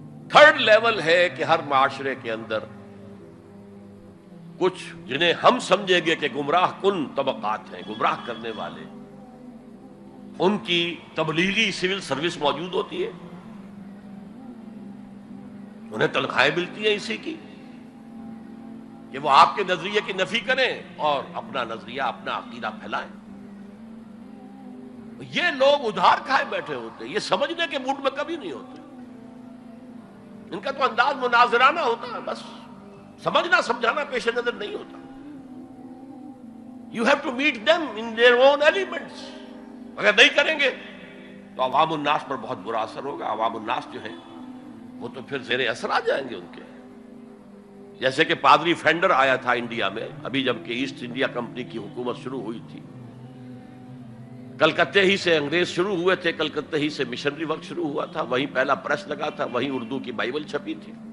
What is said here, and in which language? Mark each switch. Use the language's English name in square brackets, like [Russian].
[Urdu] Third level ہے کہ ہر معاشرے کے اندر کچھ جنہیں ہم سمجھیں گے کہ گمراہ کن طبقات ہیں، گمراہ کرنے والے، ان کی تبلیغی سول سروس موجود ہوتی ہے، انہیں تنخواہیں ملتی ہیں اسی کی کہ وہ آپ کے نظریے کی نفی کریں اور اپنا نظریہ، اپنا عقیدہ پھیلائیں. یہ لوگ ادھار کھائے بیٹھے ہوتے ہیں، یہ سمجھنے کے موڈ میں کبھی نہیں ہوتے. ان کا تو انداز مناظرانہ ہوتا ہے، بس سمجھنا سمجھانا پیش نظر نہیں ہوتا. [English] You have to meet them in their own elements. [Urdu] اگر نہیں کریں گے تو عوام الناس پر بہت برا اثر ہوگا. عوام الناس جو ہے وہ تو پھر زیر اثر آ جائیں گے ان کے. جیسے کہ پادری فینڈر آیا تھا انڈیا میں، ابھی جب کہ ایسٹ انڈیا کمپنی کی حکومت شروع ہوئی تھی، کلکتے ہی سے انگریز شروع ہوئے تھے، کلکتے ہی سے مشنری ورک شروع ہوا تھا، وہیں پہلا پریس لگا تھا، وہیں اردو کی بائبل چھپی تھی.